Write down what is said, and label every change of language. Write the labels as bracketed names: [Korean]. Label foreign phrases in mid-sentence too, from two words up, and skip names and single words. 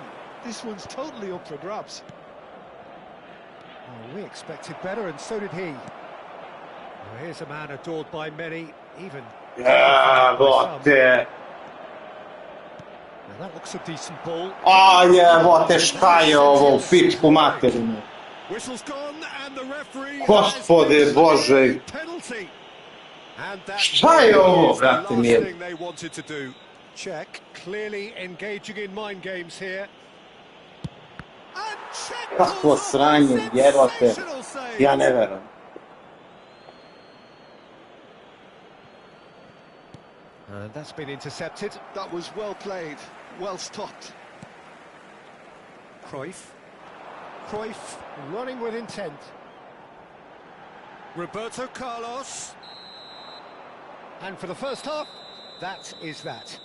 [English] This one's totally up for grabs. Well, we expected better, and so did he. Well, here's a man adored by many, even... [Serbian] Jebote. [English] Now that looks a decent ball. [Serbian] A jebote, šta je ovo u pičku materinu? [English] Whistle's gone and the referee [Serbian] Gospode Bože. [English] Penalty. And that [Serbian] Šta je ovo, [English] is the [Serbian] brate [English] last [Serbian] mili? [English] thing they wanted to do. Czech clearly engaging in mind games here. And Czech [Serbian] Kakvo [English] pulls off a [Serbian] sranje, jebote. [English] sensational save. [Serbian] Ja ne verujem. [English] And that's been intercepted. That was well played, well stopped. Cruyff. Cruyff running with intent. Roberto Carlos. And for the first half, that is that.